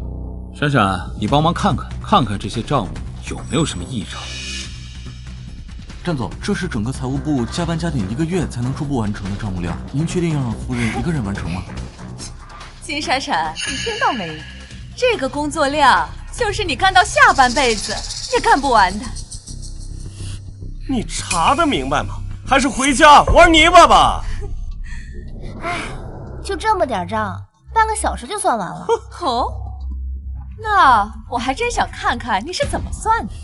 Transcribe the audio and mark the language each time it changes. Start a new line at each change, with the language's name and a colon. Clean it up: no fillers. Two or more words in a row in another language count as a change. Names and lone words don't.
Chinese: 閃閃，你幫忙看看這些賬務有沒有什麼異常。戰總，這是整個財務部加班加點1個月才能初步完成的賬目量，您確定要讓夫人一個人完成嗎？金閃閃，你聽到沒？這個工作量就是你幹到下半輩子也幹不完的。你查得明白嗎？還是回家玩泥巴吧。唉，就這麼點賬，半個小時就算完了。哦，那我還真想看看你是怎麼算的。